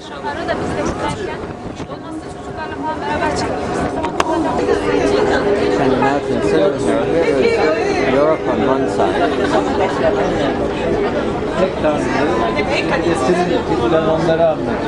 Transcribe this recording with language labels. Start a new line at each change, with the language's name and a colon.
Turkish: Arada biz de buradayken olmazsa çocuklarla falan beraber çıkıyoruz.
English: Can you imagine sitting here? Here is Europe on one side.
Turkish: Tek tanrı getirilirken onları anlatıyor.